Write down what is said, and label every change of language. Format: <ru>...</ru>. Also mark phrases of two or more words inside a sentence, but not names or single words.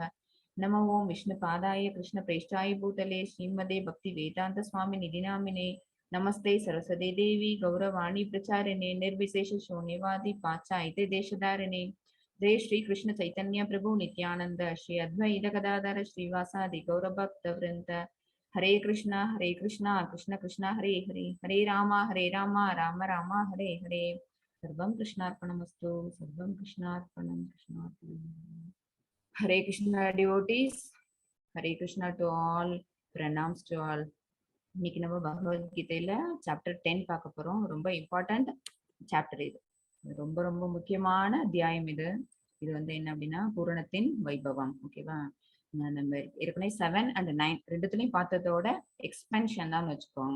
<sa>नमो ओं विष्णुपादाय कृष्णप्रेष्ठाय भूतले श्रीमदे भक्तिवेदान्त स्वामिनिधि नामिने. नमस्ते सरस्वती देवी गौरवाणी प्रचारिणे निर्विशेष शून्यवादी पाश्चात्य देशधारिणे. जय श्री कृष्ण चैतन्य प्रभु नित्यानंद श्री अद्वैत गदाधर श्रीवासादि गौरभक्त वृंद. हरे कृष्णा कृष्ण कृष्ण हरे हरे, हरे राम राम राम हरे हरे. सर्वं कृष्णार्पणमस्तु, सर्वं कृष्णार्पणम.</sa> <en>हरे कृष्णा devotees, हरे कृष्णा to all, pranams to all.</en> <ta>இன்னைக்கு நம்ம பகவத்கீதையில சாப்டர் 10 பார்க்க போறோம். ரொம்ப</ta> <en>important chapter</en> <ta>இது, ரொம்ப ரொம்ப முக்கியமான அத்தியாயம் இது. இது வந்து என்ன அப்படின்னா பூரணத்தின் வைபவம். ஓகேவா? நம்ம ஏற்கனவே 7 and 9 ரெண்டுத்துலயும் பார்த்ததோட எக்ஸ்பென்ஷன் தான் வச்சுக்கோங்க.</ta>